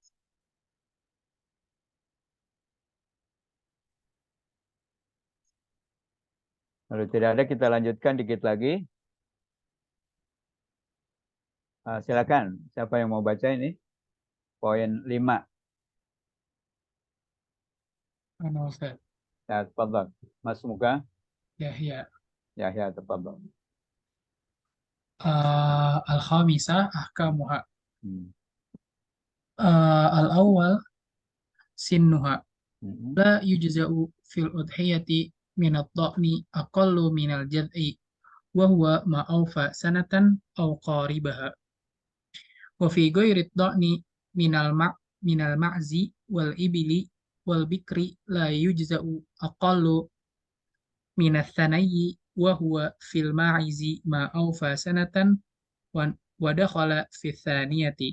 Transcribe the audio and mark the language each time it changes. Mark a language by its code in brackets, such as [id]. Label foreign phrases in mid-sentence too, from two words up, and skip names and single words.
[id] Kalau tidak ada kita lanjutkan dikit lagi. Silakan. Siapa yang mau baca ini? Poin 5. Ustaz. Ya, tafadhal. Mas Muka. Yahya. Yahya, tafadhal. [ar] الخامسة أحكامها. Hmm. الأول سنها. لا يجزئ في الأضحية من الضأن أقل من الجذع وهو ما أوفى سنة أو قاربها. وفي غير الضأن من المعز والإبل والبقر لا يجزئ أقل من الثني وهو في المعز ما أوفى سنة ودخل في الثانية.